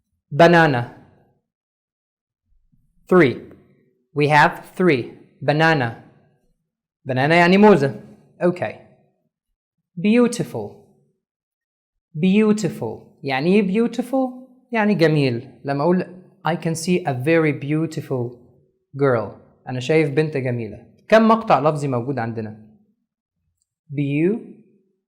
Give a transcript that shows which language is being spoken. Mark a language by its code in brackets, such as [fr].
[en] banana. 3. We have 3. banana. banana [ar] يعني موزة. [en] Okay. beautiful. [ar] beautiful يعني ايه beautiful؟ يعني جميل. لما اقول [en] I can see a very beautiful girl، [ar] انا شايف بنت جميلة. كم مقطع لفظي موجود عندنا؟ beautiful.